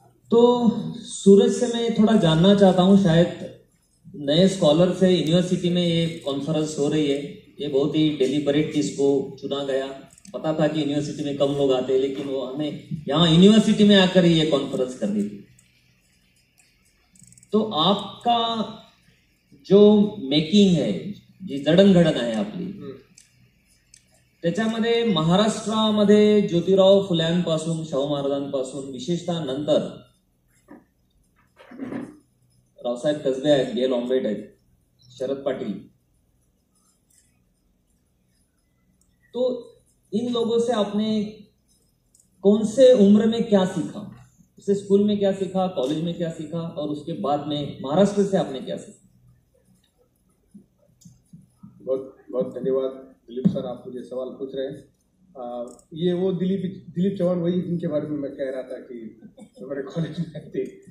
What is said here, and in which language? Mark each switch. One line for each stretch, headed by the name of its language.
Hindi: तो सूरज से मैं थोड़ा जानना चाहता हूं, शायद नए स्कॉलर से यूनिवर्सिटी में ये कॉन्फ्रेंस हो रही है, ये बहुत ही डेलिबरेट इसको चुना गया। पता था कि यूनिवर्सिटी में कम लोग आते हैं, लेकिन वो हमें यहाँ यूनिवर्सिटी में आकर ही ये कॉन्फ्रेंस करनी थी। तो आपका जो मेकिंग है,
Marathi: जी जडणघडण आहे आपली, त्याच्यामध्ये महाराष्ट्रामध्ये ज्योतिराव फुल्यांपासून, शाहू महाराजांपासून, विशेषतः नंतर रावसाहेब कसबे आहेत, डी एल ऑम्बेट आहेत, शरद पाटील,
Hindi: तो इन लोगों से आपने कौन से उम्र में क्या सीखा? जैसे स्कूल में क्या सीखा, कॉलेज में क्या सीखा, और उसके बाद में महाराष्ट्र से आपने क्या सीखा? बहुत बहुत धन्यवाद दिलीप सर, आप मुझे सवाल पूछ रहे हैं। ये वो दिलीप चौहान वही जिनके बारे में मैं कह रहा था कि जो मेरे कॉलेज में थे।